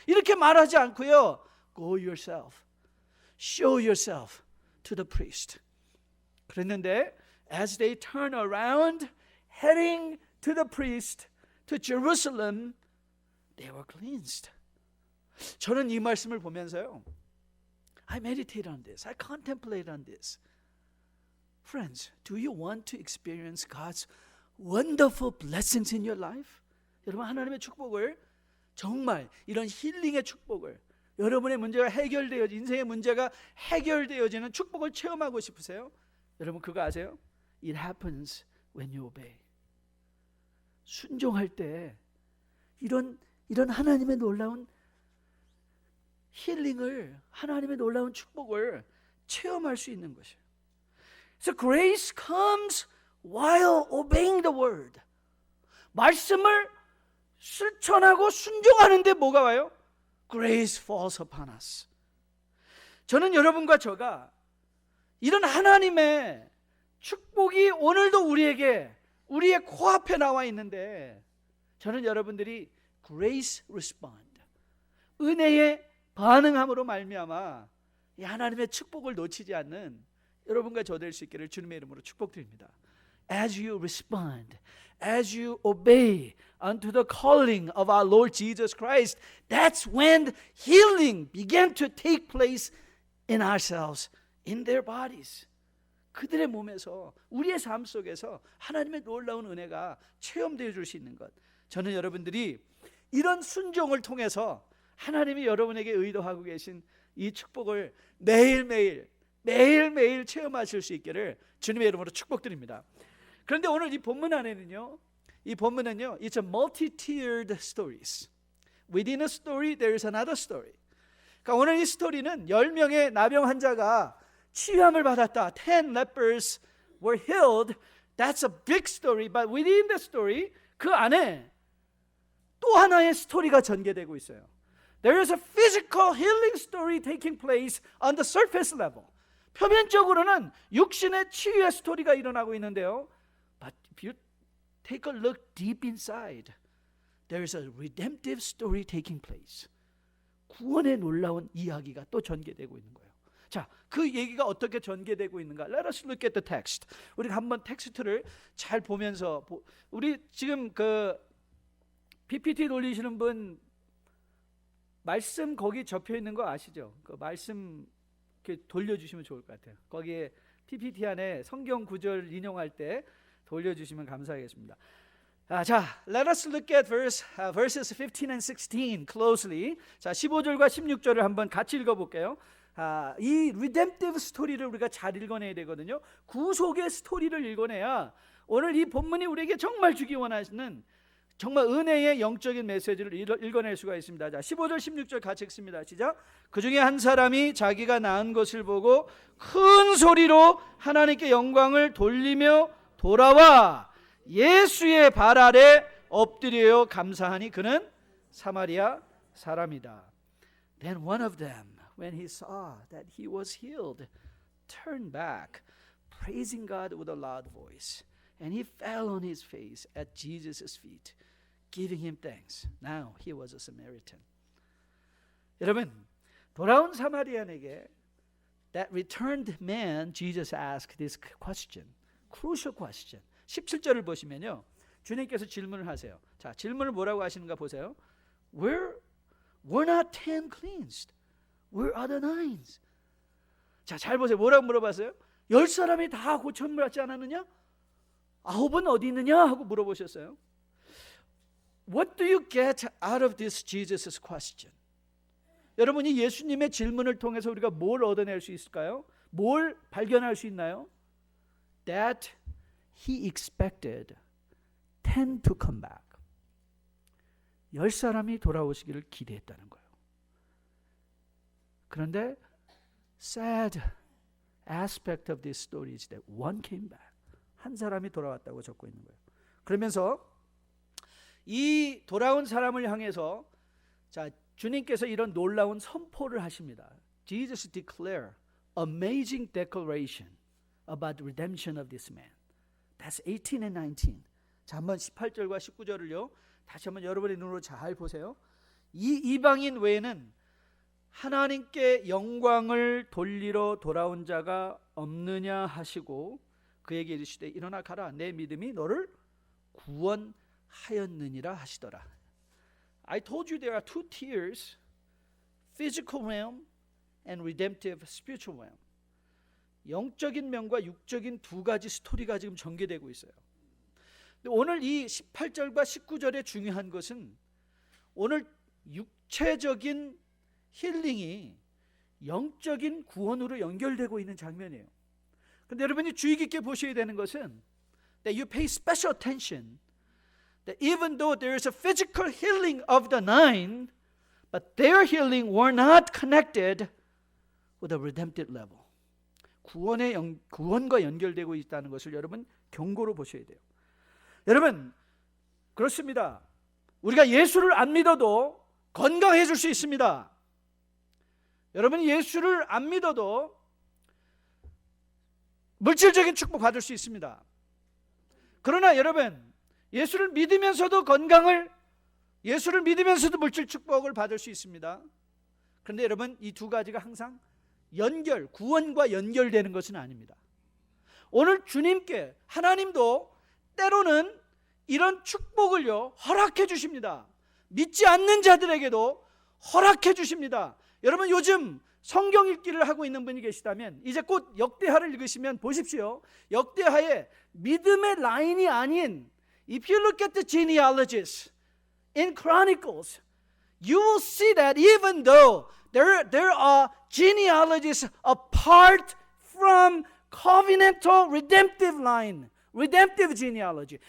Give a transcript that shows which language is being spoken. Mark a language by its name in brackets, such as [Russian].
[Korean] 이렇게 말하지 않고요. [English] Go yourself. Show yourself to the priest. [Korean] 그랬는데 [English] as they turn around heading to the priest to Jerusalem, they were cleansed. [Korean] 저는 이 말씀을 보면서요, [English] I meditate on this. I contemplate on this. Friends, do you want to experience God's wonderful blessings in your life? [Korean] 여러분 하나님의 축복을 정말 이런 힐링의 축복을 여러분의 문제가 해결되어지 인생의 문제가 해결되어지는 축복을 체험하고 싶으세요? 여러분 그거 아세요? [English] It happens when you obey. [Korean] 순종할 때 이런 하나님의 놀라운 힐링을 하나님의 놀라운 축복을 체험할 수 있는 것이에요. [English] So grace comes while obeying the word. [Korean] 말씀을 실천하고 순종하는데 뭐가 와요? [English] Grace falls upon us. [Korean] 저는 여러분과 저가 이런 하나님의 축복이 오늘도 우리의 코앞에 나와 있는데 저는 여러분들이 [English] grace respond, [Korean] 은혜에 반응함으로 말미암아 이 하나님의 축복을 놓치지 않는 여러분과 저 될 수 있기를 주님의 이름으로 축복드립니다. [English] As you respond, as you obey unto the calling of our Lord Jesus Christ, that's when healing began to take place in ourselves, in their bodies. [Korean] 그들의 몸에서 우리의 삶 속에서 하나님의 놀라운 은혜가 체험되어 줄 수 있는 것. 저는 여러분들이 이런 순종을 통해서 하나님이 여러분에게 의도하고 계신 이 축복을 매일매일 체험하실 수 있기를 주님의 이름으로 축복드립니다. 그런데 오늘 이 본문 안에는요, 이 본문은요, [English] it's a multi-tiered stories. Within a story, there is another story. [Korean] 그러니까 오늘 이 스토리는 10명의 나병 환자가 치유함을 받았다. [English] 10 lepers were healed. That's a big story. But within the story, [Korean] 그 안에 또 하나의 스토리가 전개되고 있어요. [English] There is a physical healing story taking place on the surface level. [Korean] 표면적으로는 육신의 치유의 스토리가 일어나고 있는데요. [English] But if you take a look deep inside, there is a redemptive story taking place. [Korean] 구원의 놀라운 이야기가 또 전개되고 있는 거예요. 자, 그 얘기가 어떻게 전개되고 있는가? [English] Let us look at the text. [Korean] 우리가 한번 텍스트를 잘 보면서, 우리 지금 그 PPT 돌리시는 분 말씀 거기 접혀 있는 거 아시죠? 그 말씀 이렇게 돌려주시면 좋을 것 같아요. 거기에 PPT 안에 성경 구절 인용할 때 돌려주시면 감사하겠습니다. [English] 자, let us look at verses 15 and 16 closely. [Korean] 자, 15절과 16절을 한번 같이 읽어볼게요. 이 redemptive 스토리를 우리가 잘 읽어내야 되거든요. 구속의 스토리를 읽어내야 오늘 이 본문이 우리에게 정말 주기 원하시는 정말 은혜의 영적인 메시지를 읽어낼 수가 있습니다. 자, 15절 16절 같이 읽습니다. 시작. 그 중에 한 사람이 자기가 낳은 것을 보고 큰 소리로 하나님께 영광을 돌리며 돌아와 예수의 발 아래 엎드려 감사하니 그는 사마리아 사람이다. [English] Then one of them, when he saw that he was healed, turned back, praising God with a loud voice. And he fell on his face at Jesus' feet, giving him thanks. Now he was a Samaritan. [Korean] 여러분, 돌아온 사마리안에게 [English] that returned man, Jesus asked this question, crucial question. [Korean] 17절을 보시면요, 주님께서 질문을 하세요. 자, 질문을 뭐라고 하시는가 보세요. [English] Were not 10 cleansed? Where are the 9s? [Korean] 자, 잘 보세요. 뭐라고 물어봤어요? 10사람이 다 고침을 받지 않았느냐? 9은 어디 있느냐? 하고 물어보셨어요. [English] What do you get out of this Jesus' question? [Korean] 여러분이 예수님의 질문을 통해서 우리가 뭘 얻어낼 수 있을까요? 뭘 발견할 수 있나요? [English] That he expected 10 to come back. [Korean] 10사람이 돌아오시기를 기대했다는 거예요. 그런데 [English] sad aspect of this story is that one came back. [Korean] 한 사람이 돌아왔다고 적고 있는 거예요. 그러면서 이 돌아온 사람을 향해서 자, 주님께서 이런 놀라운 선포를 하십니다. [English] Jesus declare amazing declaration about the redemption of this man. That's 18 and 19. [Korean] 자, 한번 18절과 19절을요. 다시 한번 여러분의 눈으로 잘 보세요. 이 이방인 외에는 하나님께 영광을 돌리러 돌아온 자가 없느냐 하시고 그에게 이르시되 일어나 가라 내 믿음이 너를 구원하였느니라 하시더라. [English] I told you there are two tiers, physical realm and redemptive spiritual realm. [Korean] 영적인 면과 육적인 두 가지 스토리가 지금 전개되고 있어요. 근데 오늘 이 18절과 19절의 중요한 것은 오늘 육체적인 힐링이 영적인 구원으로 연결되고 있는 장면이에요. 근데 여러분이 주의 깊게 보셔야 되는 것은 [English] that you pay special attention that even though there is a physical healing of the 9, but their healing were not connected with a redemptive level. [Korean] 구원과 연결되고 있다는 것을 여러분 경고로 보셔야 돼요. 여러분, 그렇습니다. 우리가 예수를 안 믿어도 건강해질 수 있습니다. 여러분이 예수를 안 믿어도 물질적인 축복 받을 수 있습니다. 그러나 여러분, 예수를 믿으면서도 예수를 믿으면서도 물질 축복을 받을 수 있습니다. 그런데 여러분, 이 두 가지가 항상 구원과 연결되는 것은 아닙니다. 오늘 주님께 하나님도 때로는 이런 축복을요 허락해 주십니다. 믿지 않는 자들에게도 허락해 주십니다. 여러분, 요즘 성경 읽기를 하고 있는 분이 계시다면 이제 곧 역대하를 읽으시면 보십시오. 역대하에 믿음의 라인이 아닌 [English] If you look at the genealogies, in Chronicles, you will see that even though there are genealogies apart from covenantal redemptive line, redemptive genealogy.